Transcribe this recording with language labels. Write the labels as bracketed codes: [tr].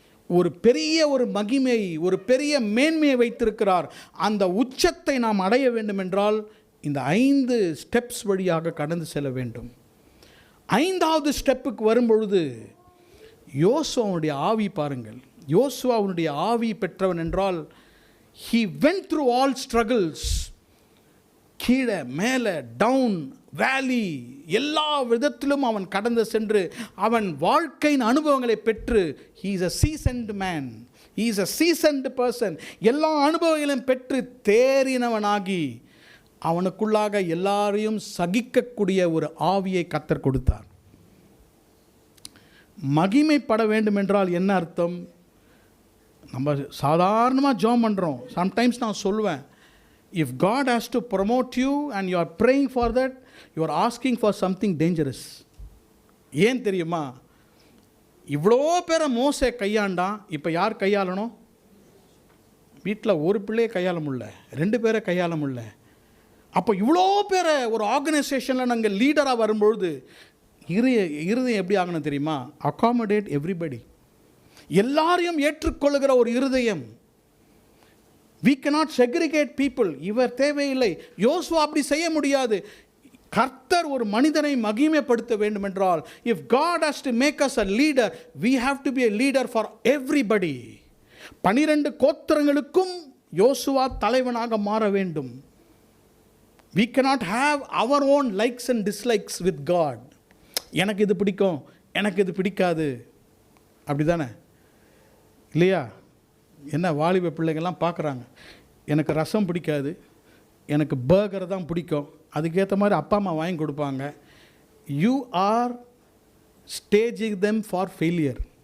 [ta] ஒரு பெரிய ஒரு மகிமை, ஒரு பெரிய மேன்மையை வைத்திருக்கிறார். அந்த உச்சத்தை நாம் அடைய வேண்டும் என்றால் இந்த 5 ஸ்டெப்ஸ் வழியாக கடந்து செல்ல வேண்டும். 5வது ஸ்டெப்புக்கு வரும்பொழுது யோசுவாவுடைய ஆவி பாருங்கள். யோசுவாவுடைய ஆவி பெற்றவன் என்றால் [en] he went through all struggles. [ta] கீழே மேலே டவுன் வேலி எல்லா விதத்திலும் அவன் கடந்து சென்று அவன் வாழ்க்கையின் அனுபவங்களை பெற்று [en] he is a seasoned man, he is a seasoned person. [ta] எல்லா அனுபவங்களையும் பெற்று தேறினவனாகி அவனுக்குள்ளாக எல்லாரையும் சகிக்கக்கூடிய ஒரு ஆவியை கர்த்தர் கொடுத்தார். மகிமைப்பட வேண்டும் என்றால் என்ன அர்த்தம்? நம்ம சாதாரணமாக ஜெபம் பண்ணுறோம். [en] sometimes [ta] நான் சொல்லுவேன், [en] if God has to promote you and you are praying for that, you are asking for something dangerous. [ta] ஏன் தெரியுமா? இவ்வளோ பேரை மோசே கையாண்டான், இப்போ யார் கையாளணும்? வீட்டில் ஒரு பிள்ளையை கையாள முடியல, 2 பேரை கையாள முடியல. அப்போ இவ்வளோ பேரை ஒரு ஆர்கனைசேஷனில் நாங்கள் லீடராக வரும்பொழுது இருதயம் எப்படி ஆகணும் தெரியுமா? [en] Accommodate everybody. [ta] எல்லாரையும் ஏற்றுக்கொள்ளுகிற ஒரு இருதயம். [en] we cannot segregate people. [ta] இவர் தேவையில்லை. யோசுவா அப்படி செய்ய முடியாது. கர்த்தர் ஒரு மனிதனை மகிமைப்படுத்த வேண்டும் என்றால், [en] if God has to make us a leader, we have to be a leader for everybody. [ta] 12 கோத்திரங்களுக்கும் யோசுவா தலைவனாக மாற வேண்டும். [en] We cannot have our own likes and dislikes with God. [ta] எனக்கு இது பிடிக்கும், எனக்கு இது பிடிக்காது, அப்படி தானே இல்லையா? என்ன வாலிப பிள்ளைங்கள்லாம் பார்க்குறாங்க, எனக்கு ரசம் பிடிக்காது, எனக்கு பர்கர் தான் பிடிக்கும், அதுக்கேற்ற மாதிரி அப்பா அம்மா வாங்கி கொடுப்பாங்க. [en] You are staging them for failure.